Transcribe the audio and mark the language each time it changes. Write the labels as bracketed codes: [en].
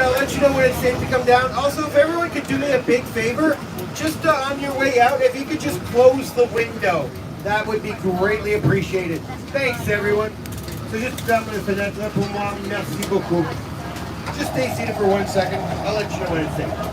[en] I'll let you know when it's safe to come down. Also, if everyone could do me a big favor, just on your way out, if you could just close the window, that would be greatly appreciated. Thanks, everyone. [fr] So just ferme la fenêtre pour moi. Merci beaucoup. [en] Just stay seated for 1 second. I'll let you know when it's safe.